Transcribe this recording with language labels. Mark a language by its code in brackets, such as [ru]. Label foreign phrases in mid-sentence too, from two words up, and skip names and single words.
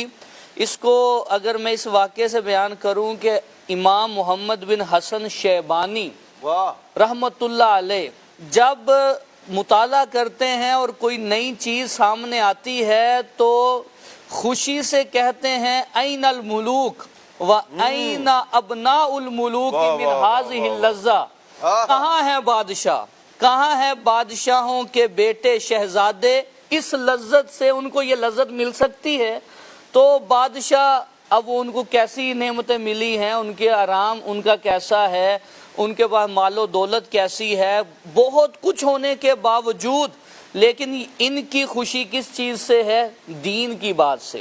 [ur] اس کو اگر میں اس واقعے سے بیان کروں کہ امام محمد بن حسن شیبانی [ar] رحمت اللہ علیہ [ur] جب مطالعہ کرتے ہیں اور کوئی نئی چیز سامنے آتی ہے تو خوشی سے کہتے ہیں [ar] این الملوک و این ابناء الملوک من هذه اللذہ. [ur] کہاں ہے بادشاہ, کہاں ہے بادشاہوں کے بیٹے شہزادے, اس لذت سے ان کو یہ لذت مل سکتی ہے. تو بادشاہ اب ان کو کیسی نعمتیں ملی ہیں, ان کے آرام ان کا کیسا ہے, ان کے پاس مال و دولت کیسی ہے, بہت کچھ ہونے کے باوجود لیکن ان کی خوشی کس چیز سے ہے, دین کی بات سے.